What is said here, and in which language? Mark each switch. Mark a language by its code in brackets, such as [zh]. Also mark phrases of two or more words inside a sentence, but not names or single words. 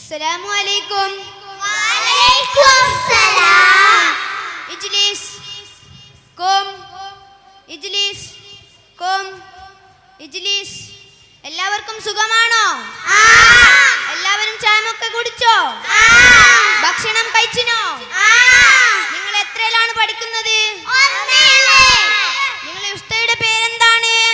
[ar] السلام عليكم. وعليكم السلام. اجلس كم اجلس كم ഇജ്ലിസ്. [ml] എല്ലാവർക്കും സുഖമാണോ? എല്ലാവരും ചായമൊക്കെ കുടിച്ചോ? ഭക്ഷണം കഴിച്ചിനോ? നിങ്ങൾ എത്രയിലാണ് പഠിക്കുന്നത്? നിങ്ങളുടെ ഉസ്താദിന്റെ പേരെന്താണ്?